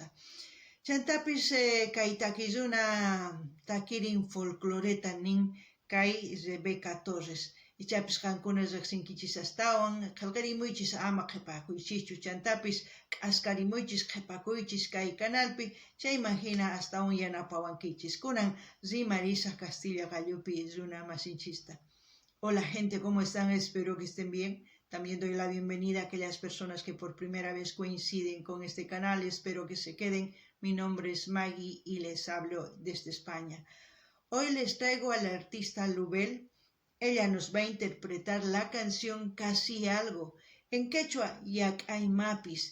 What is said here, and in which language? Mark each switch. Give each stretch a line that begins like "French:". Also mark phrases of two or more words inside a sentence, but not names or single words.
Quechua: Chantapis kay takiy runa takirin folcloreta nin kay Rebeca Torres. Ichapis qankuna riqsinkichis astawan qillqarimuychis ama qhipakuychischu. Chantapis k'askarimuychis qhipakuychis kay canalpi chayman hina astawan yanapawankichis. Kunan rimarisaq Castilla Gallupi runa masinchista.
Spanish: Hola gente, ¿cómo están? Espero que estén bien. También doy la bienvenida a aquellas personas que por primera vez coinciden con este canal. Espero que se queden. Mi nombre es Maggie y les hablo desde España. Hoy les traigo a la artista Lubel. Ella nos va a interpretar la canción Casi Algo, en quechua Yak'aymapis.